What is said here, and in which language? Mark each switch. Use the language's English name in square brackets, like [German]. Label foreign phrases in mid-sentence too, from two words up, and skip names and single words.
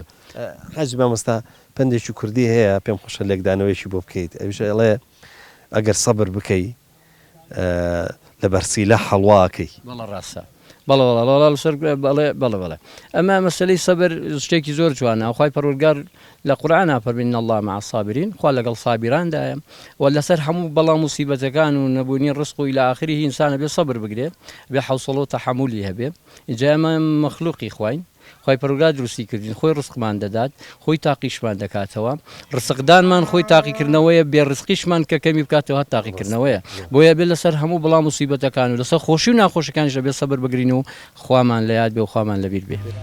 [Central Kurdish] حەج مامۆستا پندێکی کوردی هەیە پێم خۆشە لێکدانەوەیشی بۆ بکەیت ئەویش ئەڵێ ئەگەر سەبر بکەی لە بەرسیلە حەڵواکەی بەڵە ڕاستە بەڵێ ئەمە مەسلەی سەبر شتێکی زۆر جوانە ئەوخوای پەروەردگار لە قورعان فەرمێن [Arabic] الله مع الصابرین [Central Kurdish] خوا لەگەڵ سابیراندایە و لەسەر هەموو بەڵام موسیبەتەکان و نەبوونی ڕزق و [Arabic] إلى آخره [Central Kurdish] ئینسانە بێ سەبر بگرێ بێ حوسڵە و تەحەمولی هەبێ اینجا ئەمە مەخلوقی خوین خۆی پەروەردگار دروستی کردین خۆی ڕزقمان دەدات خۆی تاقیشمان دەکاتەوە ڕزقدانمان خۆی تاقیکردنەوەیە بێ ڕزقیشمان کە کەمی بکاتەوە تاقیکردنەوەیە بۆیە بێ لەسەر هەموو بەڵام موسیبەتەکان و لەسەر خۆشی و ناخۆشەکانیشە بێ سەبر بگرین و خوامان لە یاد بێ و خوامان لەبیر بێ